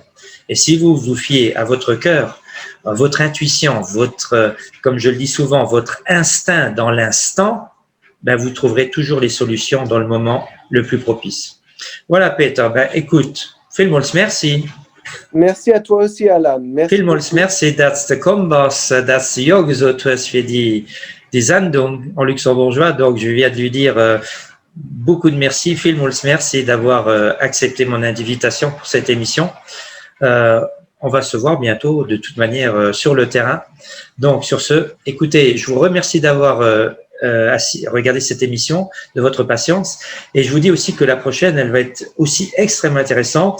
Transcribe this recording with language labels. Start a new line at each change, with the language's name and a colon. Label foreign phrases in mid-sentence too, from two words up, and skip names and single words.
French: Et si vous vous fiez à votre cœur, à votre intuition, comme je le dis souvent, votre instinct dans l'instant, ben vous trouverez toujours les solutions dans le moment le plus propice. Voilà, Peter. Ben, écoute,
German: vielmals merci.
French: Merci à toi aussi, Alan. Merci
German: Vielmals merci, dass du gekommen bist, dass du ja gesagt hast für die Sendung
French: en luxembourgeois. Donc, je viens de lui dire beaucoup de merci.
German: Vielmals merci
French: d'avoir accepté mon invitation pour cette émission. On va se voir bientôt de toute manière sur le terrain. Donc sur ce, écoutez, je vous remercie d'avoir regardé cette émission, de votre patience, et je vous dis aussi que la prochaine, elle va être aussi extrêmement intéressante.